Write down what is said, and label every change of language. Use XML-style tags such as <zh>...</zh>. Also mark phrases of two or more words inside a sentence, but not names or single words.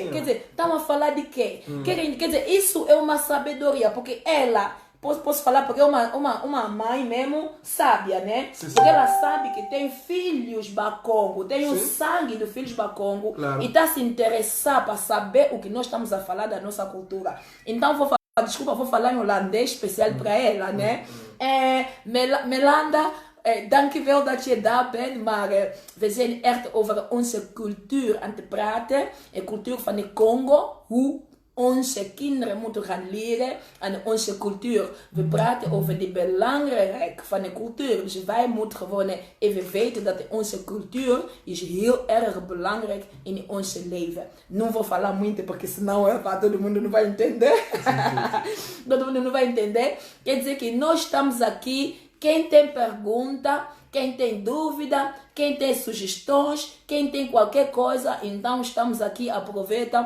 <pt>Sim, quer dizer, estamos a falar de quê? Quer dizer, isso é uma sabedoria, porque ela, posso falar, porque é uma mãe mesmo sábia, né? Sim. Porque ela sabe que tem filhos Bakongo, tem o sangue dos filhos Bakongo, claro. E está se interessar para saber o que nós estamos a falar da nossa cultura. Então vou falar em holandês especial para ela, né? Melanda,</pt> <nl>dankjewel dat je daar bent, maar we zijn echt over onze cultuur aan te praten. De cultuur van de Congo, hoe onze kinderen moeten gaan leren aan onze cultuur. We praten over de belangrijk van de cultuur. Dus wij moeten gewoon even weten dat onze cultuur is heel erg belangrijk in ons leven.</nl> <pt>Não vou falar muito porque senão todo mundo não vai entender. Todo mundo não vai entender. Quer dizer que nós estamos aqui. Quem tem pergunta, quem tem dúvida, quem tem sugestões, quem tem qualquer coisa, então estamos aqui, aproveita.</pt>